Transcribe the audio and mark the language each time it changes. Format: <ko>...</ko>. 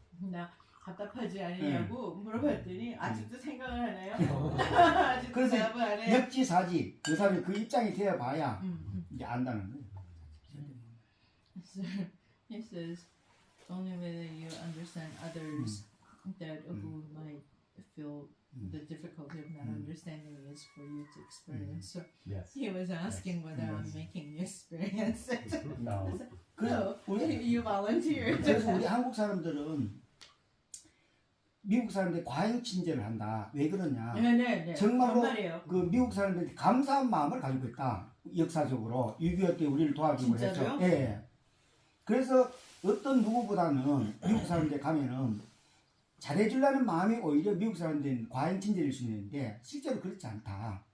<ko>나 답답하지 않으냐고 물어봤더니 아직도 생각을 하나요? 아직도 그래서 대답을 안 해요. 역지사지 그 사람이 그 입장이 되어봐야 이제 안다는 거예요.</ko> <en>So he says, only way that you understand others that who might feel the difficulty of not understanding is for you to experience. So Yes. he was asking whether I'm making you experience it. No. No,</en> <ko>우리,</ko> <en>you volunteered.</en> <ko>그래서 우리 한국 사람들은 미국 사람들이 과잉 친절을 한다. 왜 그러냐? 네. 정말로 정말이에요. 그 미국 사람들이 감사한 마음을 가지고 있다. 역사적으로 6.25 때 우리를 도와주고 진짜로요? 했죠. 예. 그래서 어떤 누구보다는 미국 사람들 가면은 잘해주려는 마음이 오히려 미국 사람들은 과잉 친절일 수 있는데 실제로 그렇지 않다.</ko>